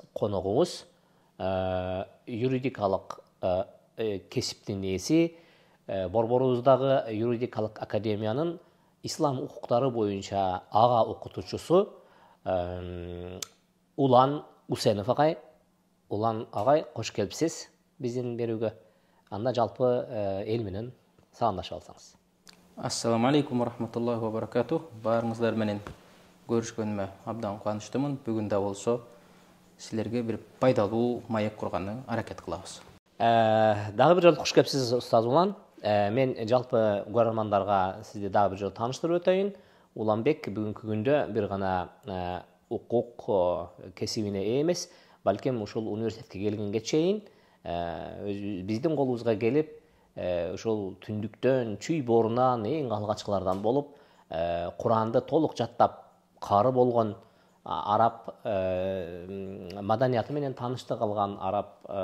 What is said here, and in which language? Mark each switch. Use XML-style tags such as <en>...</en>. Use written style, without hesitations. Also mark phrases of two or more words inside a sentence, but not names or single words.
<ky>Коногубуз юридикалык кесиптин ээси, борборубуздагы юридикалык академиянын ислам укуктары боюнча ага окутуучусу Улан Усенов агай. Улан агай, кош келипсиз биздин берүүгө. Анда жалпы эл менен саламдашып алсаңыз.</ky> <ar>السلام عليكم ورحمة الله وبركاته.</ar> <ky>Баарыңыздар менен көрүшкөнүмө абдан кубанычтымын. Бүгүн да болсо силерге бир пайдалуу маек курганга аракет кылабыз. Дагы бир жолу кош келипсиз устаз Улан. Мен жалпы көрөрмандарга сизди дагы бир жолу тааныштырып өтөйүн. Уланбек бүгүнкү күндө бир гана укук кесибине ээ эмес, балким ушул университетке келгенге чейин биздин колубузга келип, ушул түндүктөн, чүй боорунан эң алгачкылардан болуп, Куранды толук жаттап кары болгон, араб маданияты менен тааныштык алган, араб</ky>